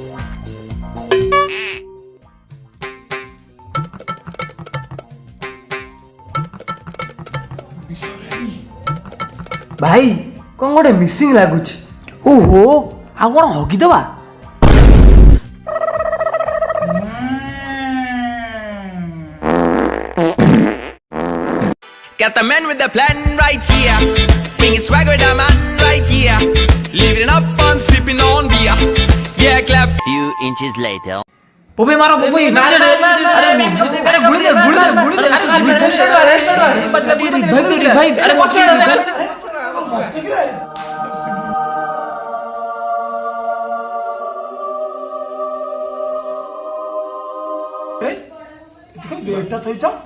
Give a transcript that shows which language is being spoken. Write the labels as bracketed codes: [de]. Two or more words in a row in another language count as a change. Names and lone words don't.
[or] ଭାଇ କ'ଣ ଗୋଟେ ମିସିଂ ଲାଗୁଛି। ଓହୋ ଆଉ କ'ଣ ହଗିଦେବା? [en] Got the man with the plan right here. Bringing swag with the man right here. Living it up and sipping on beer. Yeah, clap. Few inches later. [or] ପୋପେ ମାର ପୋପେ। ଆରେ ଗୁଳି ଦେ ଗୁଳି ଦେ ଗୁଳି ଦେ। ଆରେ ଭାଇ ଆରେ ବେଡଟା ଥୋଇଛ?